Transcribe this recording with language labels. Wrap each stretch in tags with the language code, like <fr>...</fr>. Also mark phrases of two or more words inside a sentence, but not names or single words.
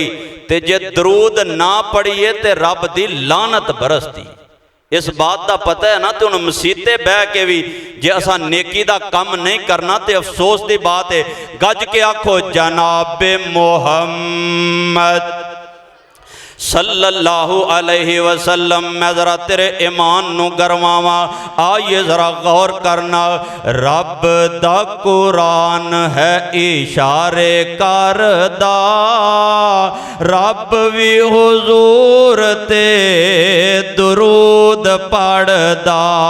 <pa>ਤੇ ਜੇ ਦਰੂਦ ਨਾ ਪੜ੍ਹੀਏ ਤੇ ਰੱਬ ਦੀ ਲਾਨਤ ਬਰਸਦੀ।</pa> <ur>اس بات کا پتا ہے نا.</ur> <pa>ਤੋ ਹੁਣ ਮਸੀਤੇ ਬਹਿ ਕੇ ਵੀ ਜੇ ਅਸਾਂ ਨੇਕੀ ਦਾ ਕੰਮ ਨਹੀਂ ਕਰਨਾ ਤੇ</pa> <ur>افسوس کی بات ہے.</ur> <pa>ਗੱਜ ਕੇ ਆਖੋ ਜਨਾਬੇ ਮੁਹੰਮਦ।</pa> <ar>صلى الله عليه وسلم.</ar> <pa>ਮੈਂ ਜ਼ਰਾ ਤੇਰੇ ਈਮਾਨ ਨੂੰ ਗਰਮਾਵਾਂ, ਆਈਏ ਜ਼ਰਾ ਗ਼ੌਰ ਕਰਨਾ। ਰੱਬ ਦਾ ਕੁਰਾਨ ਹੈ ਇਸ਼ਾਰੇ ਕਰਦਾ, ਰੱਬ ਵੀ ਹਜ਼ੂਰ ਤੇ ਦਰੂਦ ਪੜ੍ਹਦਾ।</pa>